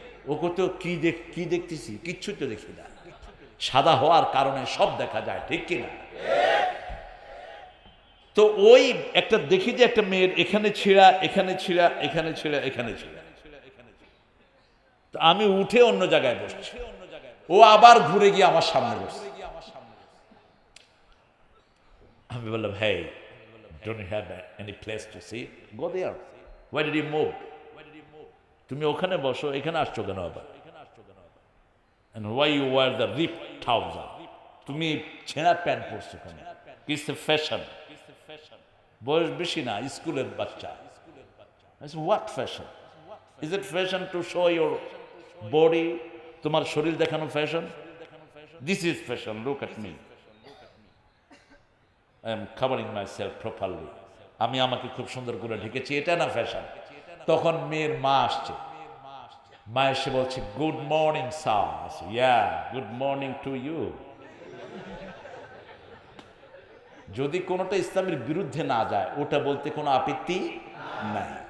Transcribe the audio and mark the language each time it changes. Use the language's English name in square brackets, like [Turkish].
[Bangla] ও তো কি দেখতেছি, কিচ্ছু তো দেখি না। সাদা হওয়ার কারণে সব দেখা যায়, ঠিক কিনা? তো ওই একটা দেখি যে একটা মেয়ের এখানে ছিঁড়া, এখানে ছিঁড়া, এখানে ছিঁড়া, এখানে ছিঁড়া। তো আমি উঠে অন্য জায়গায় বসছি, ও আবার ঘুরে গিয়ে আমার সামনে বসছে। আমি বললাম, [English] hey, don't you have any place to sit? Go there. Why did you move? [Bangla] তুমি ওখানে বসো, এখানে আসছো কেন আবার? [English] And why you wear the ripped trouser? [Bangla] তুমি ছেঁড়া প্যান্ট পরছো কেন? [English] It's a fashion. [Bangla] বয়স বেশি না, স্কুলের বাচ্চা। [English] What fashion? Is it fashion to show your body? [Bangla] তোমার শরীর দেখানো fashion? [English] This is fashion. Look at me. I am covering myself properly. [Bangla] আমি আমাকে খুব সুন্দর করে ঢেকেছি, এটা না ফ্যাশন। তখন মেয়ের মা আসছে, মা এসে বলছে, [English] Good morning sir. Yeah, good morning to you. [Bangla] যদি কোনোটা ইসলামের বিরুদ্ধে না যায়, ওটা বলতে কোনো আপত্তি নাই।